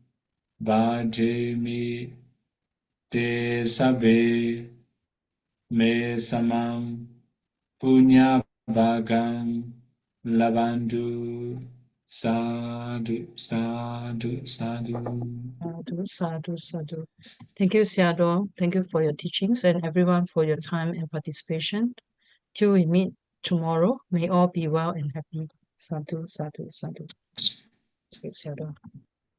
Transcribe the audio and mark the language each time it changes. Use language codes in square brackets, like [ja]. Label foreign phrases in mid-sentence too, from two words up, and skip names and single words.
[pi] bhajami te sabbe me samam punya bhagam labandu. Sadhu, sadhu, sadhu. Sadhu, sadhu, sadhu. [en] Thank you, Sayadaw. Thank you for your teachings and everyone for your time and participation. Till we meet tomorrow, may all be well and happy. [pi] Sadhu, sadhu, sadhu. Okay, Sayadaw.